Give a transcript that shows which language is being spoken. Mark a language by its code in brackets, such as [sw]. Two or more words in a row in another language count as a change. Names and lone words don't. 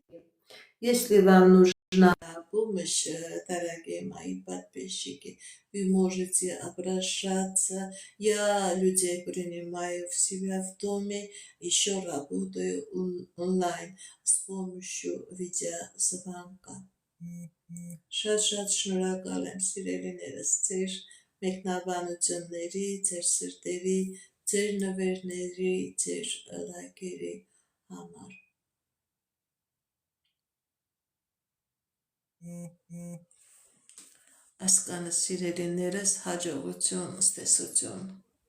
[ru] Если вам нужна помощь, дорогие мои подписчики, вы можете обращаться. Я людей принимаю в себя в доме, еще работаю онлайн с помощью видеозвонка. [hy] Շատ շնորհակալ եմ սիրելիներս ձեր մեկնաբանությունների, ձեր սրտերի, ձեր նվերների, ձեր լայքերի համար։ Ասկանը սիրելիներս հաջողություն, ստեսություն։